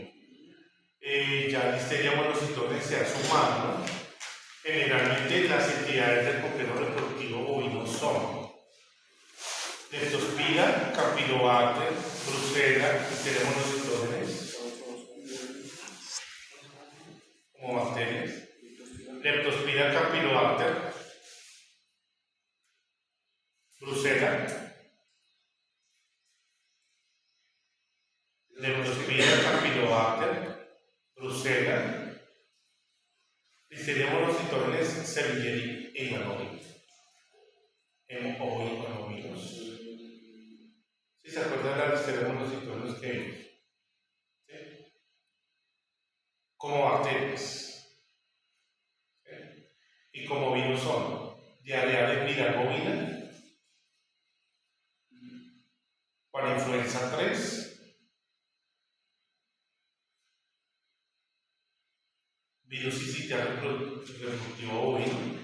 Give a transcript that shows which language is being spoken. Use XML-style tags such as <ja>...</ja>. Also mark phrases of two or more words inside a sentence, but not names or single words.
<es>Ya Listeria monocitones se ha sumado, ¿no? Generalmente las entidades del complejo reproductivo bovino son Leptospira, Campylobacter, Brucela, Listeria monocitones, como bacterias. Leptospira, Campylobacter, Brucela, Leptospira, Campylobacter, Brucela, Listeria monocitones, Cerevisiae e Hemoglobinos. ¿Sí se acuerdan de las Listeria monocitones que vimos? ¿Sí? Como bacterias. ¿Sí? Y como virus son diarrea de viral bovina, para influenza 3, virus sincitial reproductivo bovino,</es>